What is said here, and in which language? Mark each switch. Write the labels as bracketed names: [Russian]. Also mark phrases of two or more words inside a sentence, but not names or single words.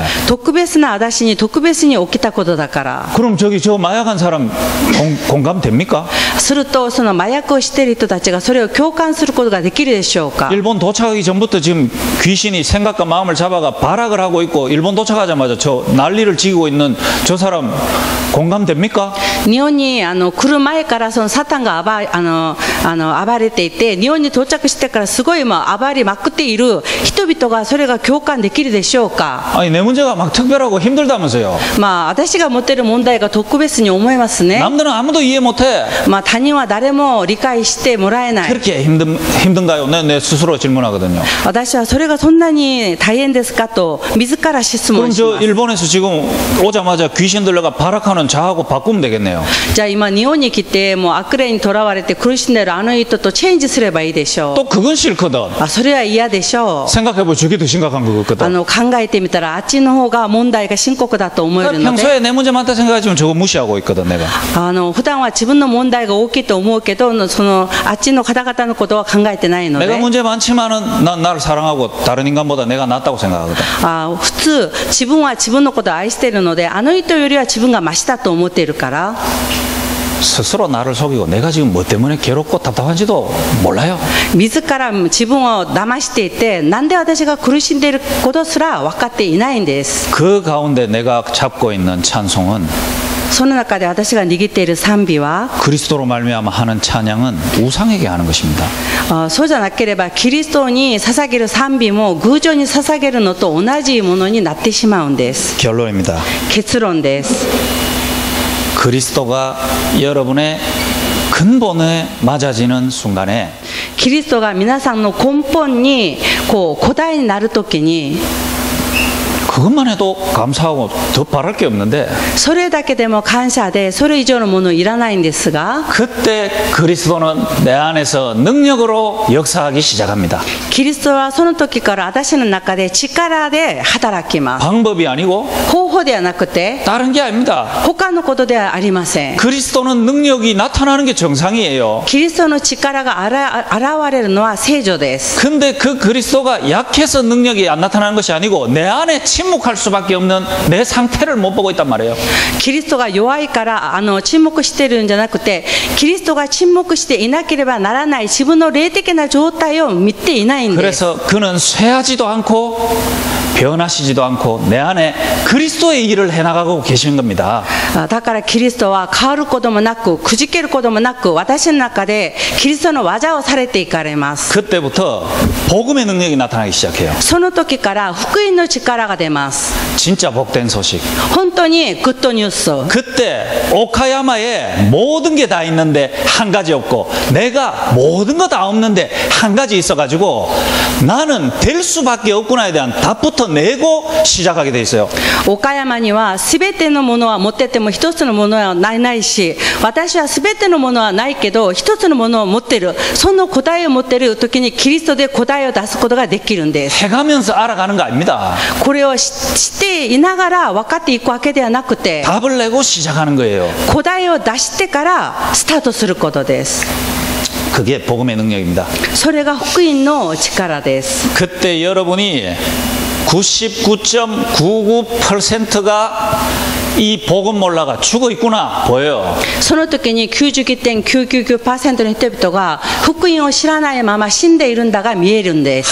[Japanese] 特別な私に特別に起きたことだから。 [Korean] 그럼 저기 저 마약한 사람 공감됩니까? [Japanese] するとその麻薬をしている人たちがそれを共感することができるでしょうか？ [Korean] 일본 도착하기 전부터 지금 귀신이 생각과 마음을 잡아가 발악을 하고 있고 일본 도착하자마자 저 난리를 지고 있는 저 사람 공감됩니까? [Japanese] 日本に来る前からそのサタンが暴れていて、日本に到着してからすごい暴れまくっている人々がそれが共感できるでしょうか？ [Korean] 아니 내 문제가 막 특별하고 힘들다면서요. [Japanese] 私が持っている問題が特別に思いますね。 [Korean] 남들은 아무도 이해 못해. [Japanese] 他人は誰も理解してもらえない。 [Korean] 그렇게 힘든가요? 내 스스로 질문하거든요. [Japanese] 私はそれがそんなに大変ですかと自ら質 그럼 問し 저 ます。 [Korean] 일본에서 지금 오자마자 귀신 들려가 발악하는 자하고 바꾸면 되겠네요. [Japanese] じゃあ今日本に来てもう悪霊にとらわれて苦しんでいるあの人とチェンジすればいいでしょう。 [Korean] 또 그건 싫거든. [Japanese] それは嫌でしょう。 [Korean] 생각해보면 저게 더 심각한 거거든. [Japanese] 考えてみたらあっちの方が問題が深刻だと思えるので、 [Korean] 평소에 내 문제 많다 생각하지만 저거 무시하고 있거든 내가. [Japanese] 普段は自分の問題が大きいと思うけど、あっちの方々のことは考えてないので、 [Korean] 내가 문제 많지만은 난 나를 사랑하고 다른 인간보다 내가 낫다고 생각하거든. [Japanese] 普通自分は自分のことを愛しているので、あの人よりは自分がマシだと思っているから、 [Korean] 스스로 나를 속이고 내가 지금 뭐 때문에 괴롭고 답답한지도 몰라요. [Japanese] 自ら自分を騙していて、なんで私が苦しんでいることすら分かっていないんです。 [Korean] 그 가운데 내가 잡고 있는 찬송은 [Japanese] その中で私が握っている賛美は、 [Korean] 그리스도로 말미암아 하는 찬양은 우상에게 하는 것입니다. [Japanese] そうじゃなければキリストに捧げる賛美も偶像に捧げるのと同じものになってしまうんです。 [Korean] 결론입니다. [Japanese] 結論です。 [Korean] 그리스도가 여러분의 근본에 맞아지는 순간에 [Japanese] キリストが皆さんの根本に答えになるときに、 [Korean] 그것만 해도 감사하고 더 바랄 게 없는데 [Japanese] それだけでも感謝でそれ以上のものいらないんですが、 [Korean] 그때 그리스도는 내 안에서 능력으로 역사하기 시작합니다. [Japanese] キリストはその時から私の中で力で働きます。 [Korean] 방법이 아니고 [Japanese] 方法ではなくて [Korean] 다른 게 아닙니다. [Japanese] 他のことではありません。 [Korean] 그리스도는 능력이 나타나는 게 정상이에요. [Japanese] キリストの力が現れるのは正常です。 [Korean] 근데 그 그리스도가 약해서 능력이 안 나타나는 것이 아니고 내 안에 침묵할 수밖에 없는 내 상태를 못 보고 있단 말이에요. [Japanese] キリストが弱いから沈黙してるんじゃなくて、キリストが沈黙していなければならない自分の霊的な状態を見ていないんです。 [Korean] 그래서 그는 쇠하지도 않고 변하시지도 않고 내 안에 그리스도의 일을 해나가고 계시는 겁니다. [Japanese] だからキリストは変わることもなく、くじけることもなく、私の中でキリストの技をされていかれます。 [Korean] 그때부터 복음의 능력이 나타나기 시작해요. [Japanese] その時から福音の力が出ます。 [Korean] 진짜 복된 소식. [Japanese] 本当にグッドニュース。 [Korean] 그때 오카야마에 모든 게 다 있는데 한 가지 없고 내가 모든 거 다 없는데 한 가지 있어가지고 나는 될 수밖에 없구나에 대한 답부터 내고 시작하게 돼 있어요. [Japanese] 岡山には全てのものは持ってても一つのものはないし、私は全てのものはないけど一つのものを持ってる。その答えを持ってる時にキリストで答えを出すことができるんです。 [Korean] 해가면서 알아가는 거 아닙니다. [Japanese] これをしていながら分かっていくわけではなくて、 [Korean] 답을 내고 시작하는 거예요. [Japanese] 答えを出してからスタートすることです。 [Korean] 그게 복음의 능력입니다. [Japanese] それが福音の力です。 [Korean] 그때 여러분이 99.99%가 이 복음 몰라가 죽어 있구나 보여요. [Japanese] その時に 99.999% の人々が福音を知らないまま死んでいるんだが見えるんです。